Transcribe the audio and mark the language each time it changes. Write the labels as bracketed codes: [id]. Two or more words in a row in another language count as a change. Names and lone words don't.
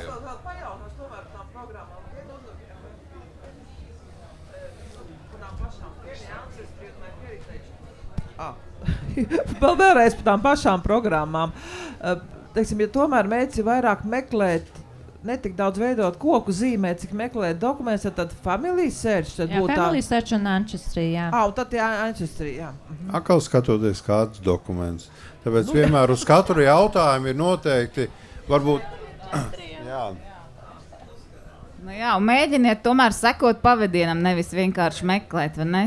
[lv] Es vēl pajautāšu tomēr par tām programmām. Par tām pašām ancestry un heritage. vēl vēlreiz par tām pašām programmām. Teiksim, ja tomēr mērķis ir vairāk meklēt, netik daudz veidot koku zīmē, cik meklēt dokumentus, tad [en] family search. [lv] Tad Jā, [en] family search [lv] un ancestry, jā. Un tad ancestry, jā. Atkal skatoties kādus dokumentus. Tāpēc vienmēr uz katru jautājumu ir noteikti, varbūt, jā. Nu jā, un mēģiniet tomēr sekot pavadienam, nevis vienkārši meklēt, vai ne?